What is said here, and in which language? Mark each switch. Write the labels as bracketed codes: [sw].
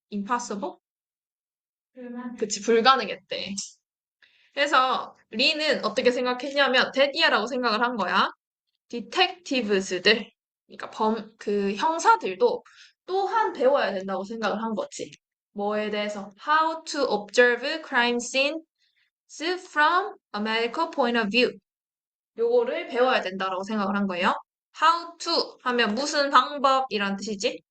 [en] impossible? [ko] 그치. 불가능했대. 그래서 리는 어떻게 생각했냐면 데디아라고 생각을 한 거야. 디텍티브스들, 그러니까 그 형사들도 또한 배워야 된다고 생각을 한 거지. 뭐에 대해서? [en] How to observe crime scenes from a medical point of view. [ko] 요거를 배워야 된다라고 생각을 한 거예요. [en] How to [ko] 하면 무슨 방법이란 뜻이지?